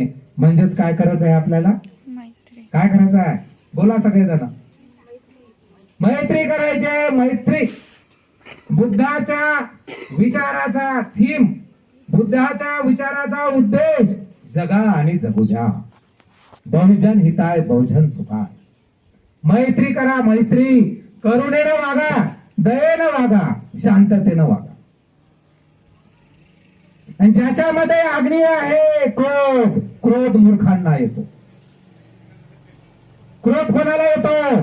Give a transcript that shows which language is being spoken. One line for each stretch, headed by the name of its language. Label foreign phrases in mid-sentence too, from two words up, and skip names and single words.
Marathi: म्हणजेच काय करायचं आहे आपल्याला? काय करायचं आहे? बोला सगळेजण. मैत्री करायची आहे. मैत्री बुद्धाच्या विचाराचा थीम, बुद्धाच्या विचाराचा उद्देश जगा आणि जगू द्या.
Sanskrit: बहुजन हिताय बहुजन सुखाय.
Marathi: मैत्री करा, मैत्री करुणेनं वागा, दयेनं वागा, शांततेनं वागा. आणि ज्याच्यामध्ये अग्नी आहे क्रोध, क्रोध मूर्खांना येतो. क्रोध कोणाला येतो?